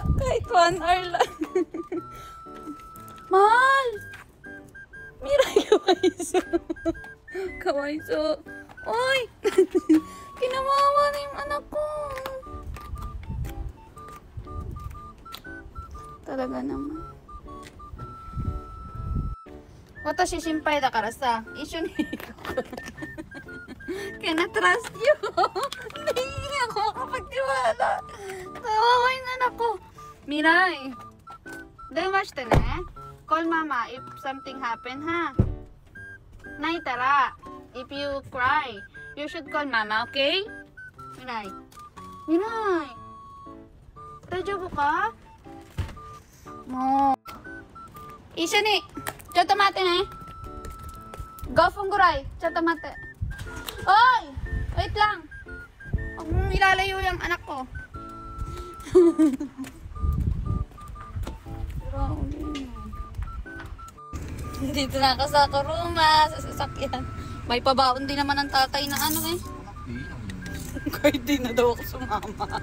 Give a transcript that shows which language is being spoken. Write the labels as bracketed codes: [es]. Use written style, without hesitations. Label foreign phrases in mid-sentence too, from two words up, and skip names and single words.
[tl] Kahit 1 hour lang. Mahal! Mira, [ja] かわいそう。かわいそう. [tl] Uy! Kinawawa na yung anak ko. Talaga naman. [ja] 私心配だからさ、一緒に行こう。 [en] Can I trust you? [tl] Hindi ako makapagtiwala. Kawawa yung anak ko. [ja] Miray,電話してね. [en] Call mama if something happen, ha? Naitara, if you cry, you should call mama, okay? Miray. Miray. [ja] 大丈夫か? もう。一緒に。ちょっと待ってね。5分ぐらい。ちょっと待って。おい! [tl] Wait lang. Huwag mong ilalayo yung anak ko. Dito na ako sa Kuruma, sa sasakyan. May pabaon din naman ang tatay na ano eh. Kahit di na daw ako sumama.